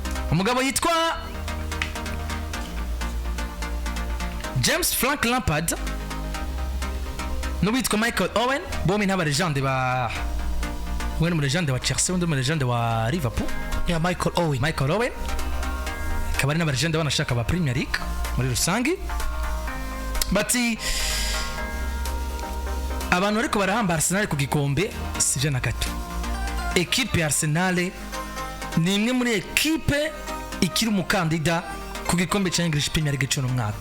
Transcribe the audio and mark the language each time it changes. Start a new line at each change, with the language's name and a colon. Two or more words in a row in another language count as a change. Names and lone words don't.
Kinyarwanda: umugabo yitwa James Frank Lampard n'uwitwa Michael Owen, bombi n'aba legende ba umwe mu legende wa Chelsea undi mu legende wa Liverpool ya Michael Owen akaba ari n'aba legende banashaka ba Premier League muri rusangi. Bati abantu ariko barahamba Arsenal ku gikombe sije na gato. Equipe ya Arsenal ni imwe muri equipe ikiri umukandida ku gikombe cya English Premier League cyo mwaka.